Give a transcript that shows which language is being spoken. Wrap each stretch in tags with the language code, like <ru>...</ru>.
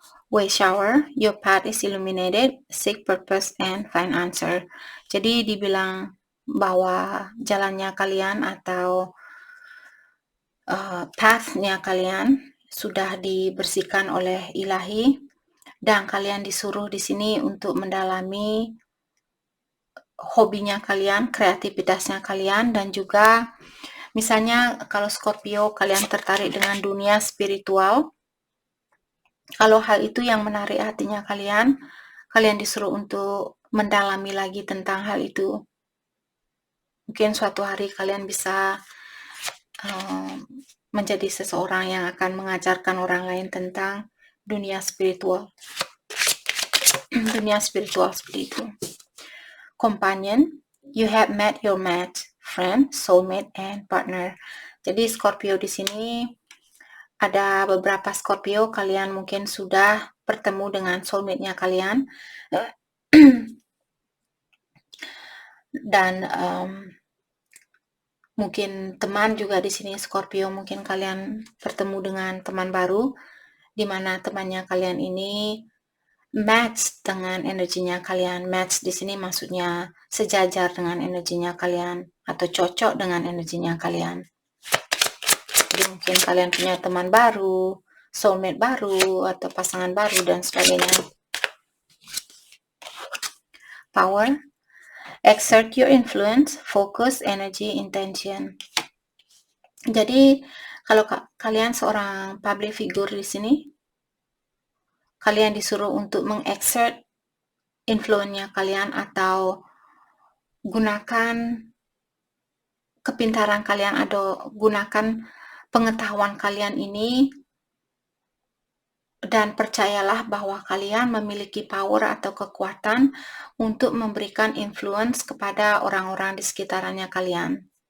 <en>Way shower, your path is illuminated, seek purpose and find answer.</en> <id>Jadi dibilang bahwa jalannya kalian atau path-nya kalian sudah dibersihkan oleh ilahi, dan kalian disuruh di sini untuk mendalami hobinya kalian, kreativitasnya kalian, dan juga misalnya kalau Scorpio kalian tertarik dengan dunia spiritual, kalau hal itu yang menarik hatinya kalian disuruh untuk mendalami lagi tentang hal itu. Mungkin suatu hari kalian bisa menjadi seseorang yang akan mengajarkan orang lain tentang dunia spiritual. Dunia spiritual seperti itu.</id> <en>Companion, you have met your match, friend, soulmate, and partner.</en> <id>Jadi Scorpio di sini ada beberapa Scorpio, kalian mungkin sudah bertemu dengan soulmate-nya kalian. Dan mungkin teman juga di sini Scorpio, mungkin kalian bertemu dengan teman baru, di mana temannya kalian ini match dengan energinya kalian. Match di sini maksudnya sejajar dengan energinya kalian atau cocok dengan energinya kalian. Jadi mungkin kalian punya teman baru, soulmate baru, atau pasangan baru dan sebagainya.</id> <en>Power, exert your influence, focus, energy, intention.</en> <id>Jadi kalau kalian seorang public figure di sini, kalian disuruh untuk mengexert influence-nya kalian atau gunakan kepintaran kalian atau gunakan pengetahuan kalian ini, dan percayalah bahwa kalian memiliki power atau kekuatan untuk memberikan influence kepada orang-orang di sekitarannya kalian.</id>